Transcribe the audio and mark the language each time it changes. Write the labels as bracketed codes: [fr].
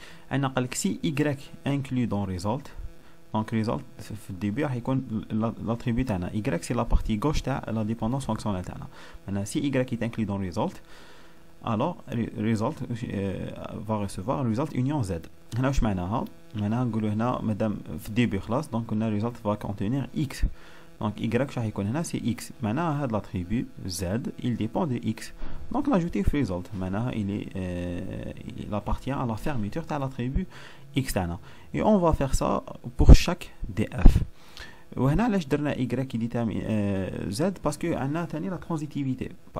[ar] عندنا قالك [fr] si y inclus dans result. Donc result [ar] في الديبي راح يكون [fr] l'attribut [ar] تاعنا [fr] y c'est la partie gauche [ar] تاع [fr] la dépendance fonctionnelle تاعنا. maintenant si y est inclus dans result, alors result va recevoir result union z. [ar] هنا واش معناها؟ معناها نقولوا هنا مادام في الديبي خلاص دونك قلنا [fr] result va contenir x. donc y [ar] راح يكون هنا [fr] c'est x. [ar] معناها هذا [fr] l'attribut z il dépend de x. donc l'ajouter في result [ar] معناها [fr] il appartient à la fermeture [ar] تاع [fr] l'attribut x [ar] تاعنا. [fr] et on va faire ça pour chaque df. [ar] وهنا علاش درنا [fr] y qui détermine z parce que [ar] عندنا ثاني [fr] la transitivité.